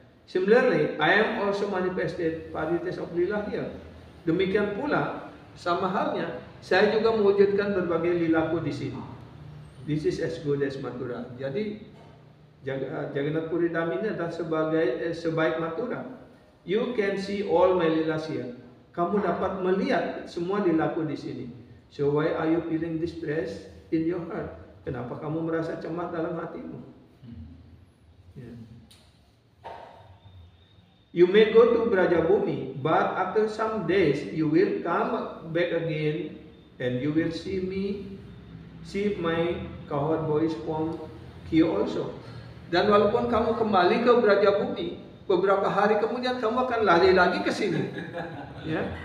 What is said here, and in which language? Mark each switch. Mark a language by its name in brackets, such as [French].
[English] Similarly, I am also manifested varieties of lila here. [Indonesian] Demikian pula, sama halnya, saya juga mewujudkan berbagai lilaku di sini. [English] This is as good as Mathura. [Indonesian] Jadi Jagannath Puri Dham ini adalah sebaik Mathura. [English] You can see all my lilas here. [Indonesian] Kamu dapat melihat semua lilaku di sini. [English] So why are you feeling distress in your heart? [Indonesian] Kenapa kamu merasa cemas dalam hatimu? Yeah. [English] You may go to Brajabhumi, but after some days you will come back again, and you will see my cowherd boys from here also. [Indonesian] Dan walaupun kamu kembali ke Brajabhumi, beberapa hari kemudian kamu akan lari lagi ke sini, ya.